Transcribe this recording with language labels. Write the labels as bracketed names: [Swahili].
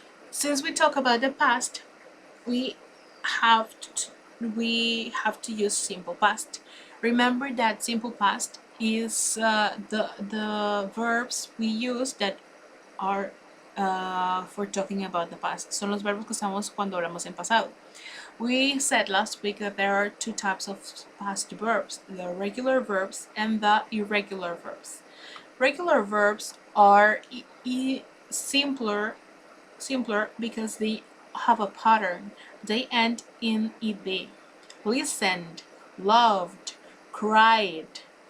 [English] Since we talk about the past, we have to use simple past. Remember that simple past is the verbs we use that are for talking about the past. [Spanish] Son los verbos que usamos cuando hablamos en pasado. [English] We said last week that there are two types of past verbs, the regular verbs and the irregular verbs. Regular verbs are simpler because they have a pattern. They end in ed. Listened, loved, cried.